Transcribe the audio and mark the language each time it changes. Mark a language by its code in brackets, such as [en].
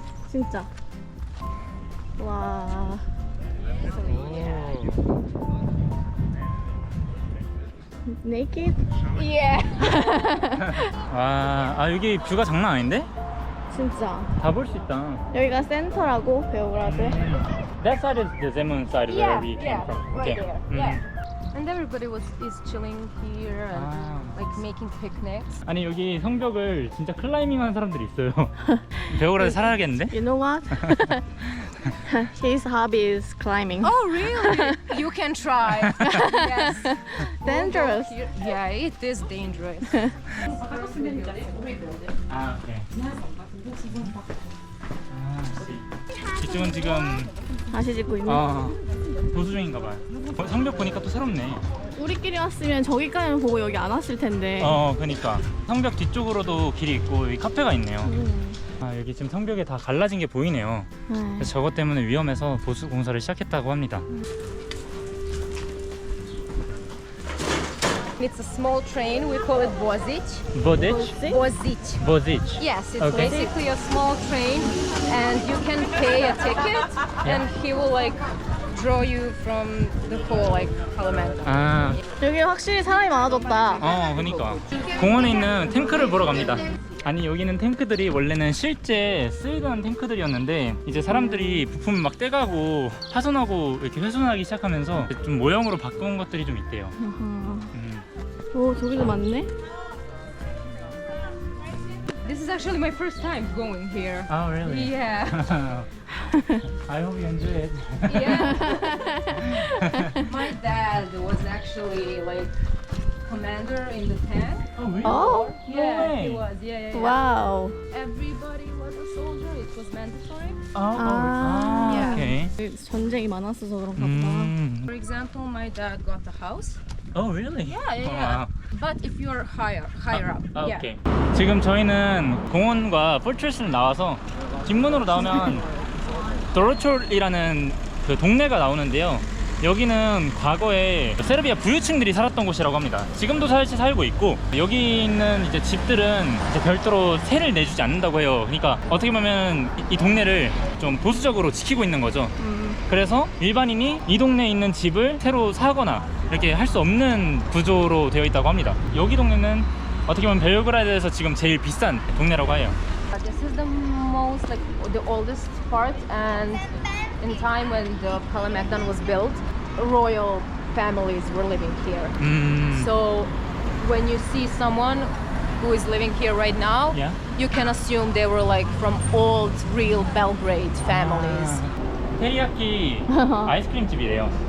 [ko] 진짜. 와. [en] Naked? Yeah. [ko] 와, 여기 뷰가 장난 아닌데? 진짜. 다 볼 수 있다. 여기가 센터라고 베오그라드. [en] That side is the Zemun side where we came from. right Okay. there. Yeah. And everybody is chilling here and Ah. like making picnics. [ko] 아니 여기 성벽을 진짜 클라이밍하는 사람들이 있어요. 베오그라드 살아야겠는데? [en] You know what? His hobby is climbing. Oh really? You can try. Yes. Dangerous. Yeah, it is dangerous. [ko] 아 오케이. 이쪽은 지금 다시 짓고 있네. 도수 중인가 봐요. 성벽 보니까 또 새롭네. 우리끼리 왔으면 저기까지는 보고 여기 안 왔을 텐데. 그니까 성벽 뒤쪽으로도 길이 있고 여기 카페가 있네요. 음. 여기 지금 성벽에 다 갈라진 게 보이네요. 네. 그래서 저것 때문에 위험해서 보수 공사를 시작했다고 합니다. [en] It's a small train. We call it Vozic. [ko] 보디치? [en] Vozic. [ko] 보디치. [en] Yes, it's Okay. basically a small train, and you can pay a ticket, and he will like draw you from the whole like Parlamento. 아, [ko] 여기 확실히 사람이 많아졌다. 그니까 공원에 있는 탱크를 보러 갑니다. 아니 여기는 탱크들이 원래는 실제 쓰이던 탱크들이었는데 이제 사람들이 부품을 막 떼가고 파손하고 이렇게 훼손하기 시작하면서 좀 모형으로 바꾼 것들이 좀 있대요. 오, 저기도 많네. [en] This is actually my first time going here. Oh really? Yeah. I hope you enjoy it. Yeah. My dad was actually like commander in the tank. Oh really? Oh, Yeah, way. he was. Yeah. [ko] 와우. [en] Everybody was a soldier. It was mandatory. 아, [ko] 오케이. 전쟁이 많았어서 그런가 보다. [en] For example, my dad got a house. Oh really? Yeah. But if you're higher up, yeah. [ko] 오케이. 지금 저희는 공원과 포트레스를 나와서 뒷문으로 나오면 도로촐이라는 그 동네가 나오는데요. 여기는 과거에 세르비아 부유층들이 살았던 곳이라고 합니다. 지금도 사실 살고 있고 여기 있는 이제 집들은 이제 별도로 세를 내주지 않는다고 해요. 그러니까 어떻게 보면 이 동네를 좀 보수적으로 지키고 있는 거죠. 그래서 일반인이 이 동네에 있는 집을 새로 사거나 이렇게 할 수 없는 구조로 되어 있다고 합니다. 여기 동네는 어떻게 보면 벨그라드에서 지금 제일 비싼 동네라고 해요. [en] This is the most like the oldest part, and in time when the Palamagdan was built, royal families were living here. So when you see someone who is living here right now, Yeah. you can assume they were like from old real Belgrade families. [ko] 테리야키 아이스크림 집이래요.